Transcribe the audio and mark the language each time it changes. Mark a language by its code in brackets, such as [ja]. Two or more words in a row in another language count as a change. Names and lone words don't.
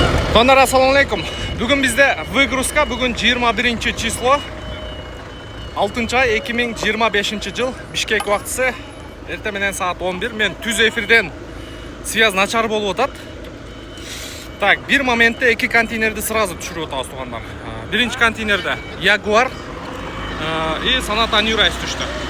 [ky] Донор, ассаламу алейкум. Бүгін бізде выгрузка, бүгін 21 число 6 ай 2025 жыл Бишкек уақытысы эртеменен саат 11. Мен түз эфирден связь начар болуп атат. Так, bir моментте эки контейнерди сразу түшүрүп атабыз тугандар. Биринчи контейнерде Jaguar и Sonata New Rise түштү.